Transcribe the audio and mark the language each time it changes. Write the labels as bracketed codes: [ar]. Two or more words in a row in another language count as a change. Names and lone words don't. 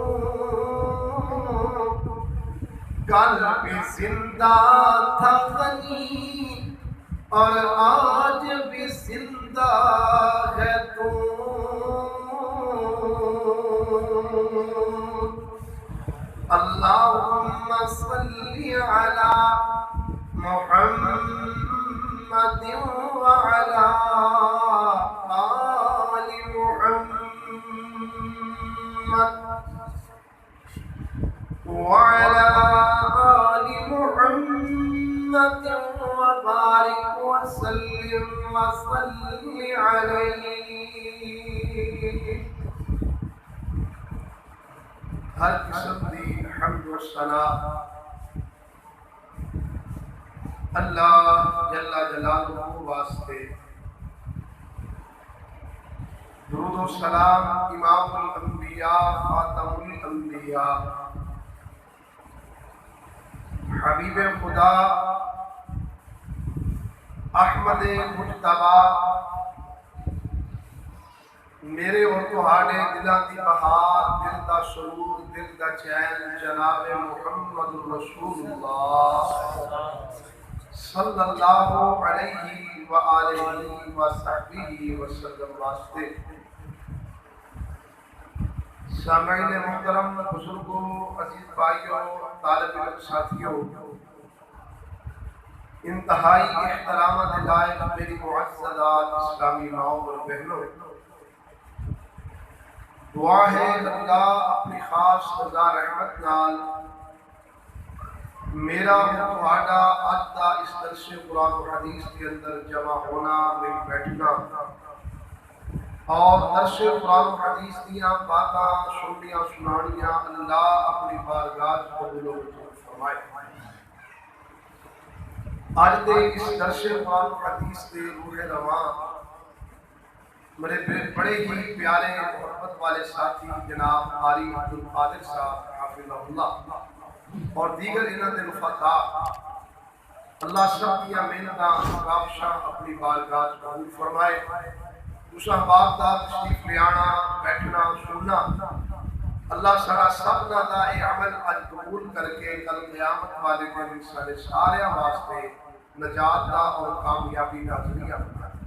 [ur] کل بھی زندہ تھا غنی اور آج بھی زندہ ہے تو، [ar] اللہم صلی علی محمد وعلی آل محمد وعلى آل محمد وبارك وسلم وصل عليه۔ [pa] ہر قسم دی حمد و ثنا اللہ جل جلالہ واسطے، درود و سلام امام الانبیاء خاتم الانبیاء حبیب خدا احمد مجتبی، میرے اور تہاڈے دلاں دی بہار، دل دا سرور، دل دا چین، جناب محمد رسول اللہ [ar] صلی اللہ علیہ وآلہ وصحبہ وسلم [pa] واسطے۔ [ur] سامعین محترم، بزرگوں، عزیز بھائیوں، طالب علم ساتھیوں، انتہائی احترامات لائق میری معززات اسلامی ماؤں اور بہنوں، [pa] دعا ہے اللہ اپنی خاص رضا رحمت نال میرا اور تہاڈا اج دا اس درس قرآن و حدیث کے اندر جمع ہونا، مل بیٹھنا اور درس قرآن و حدیث دیاں باتاں سننیاں سنانیاں اللہ اپنی بارگاہ قبول و منظور فرمائے۔ آج دے اس درس قرآن و حدیث دے روح رواں میرے بڑے ہی پیارے محبت والے ساتھی جناب قاری عبد القادر صاحب حافظہ اللہ اور دیگر انہاں دے رفقاء، اللہ سب کیا محنتاں کاوشاں اپنی بارگاہ قبول فرمائے۔ تساں باپ دا تشریف لے آنا، بیٹھنا، سننا، اللہ سارا سبنا دا اے عمل اج قبول کر کے کل قیامت والے دن سارے سارے واسطے نجات دا اور کامیابی دا ذریعہ بنا۔